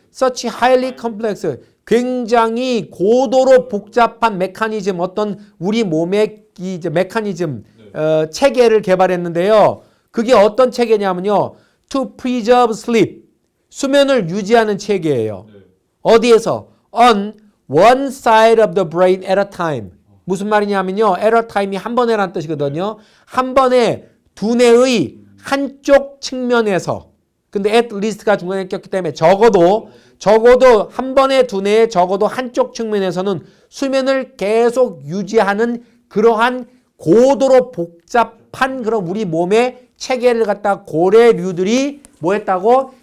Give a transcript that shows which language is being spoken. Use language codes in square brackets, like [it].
[en] such highly complex [ko] 굉장히 고도로 복잡한 메커니즘 어떤 우리 몸의 이제 메커니즘 체계를 개발했는데요. 그게 어떤 체계냐면요. [en] to preserve sleep [ko] 수면을 유지하는 체계예요. 네. 어디에서? [en] on one side of the brain at a time. [ko] 무슨 말이냐면요. at a time이 한 번에라는 뜻이거든요. 한 번에 두뇌의 한쪽 측면에서. 근데 at least가 중간에 꼈기 때문에 적어도 한 번에 두뇌의 적어도 한쪽 측면에서는 수면을 계속 유지하는 그러한 고도로 복잡한 그런 우리 몸의 체계를 갖다 고래류들이 뭐 했다고?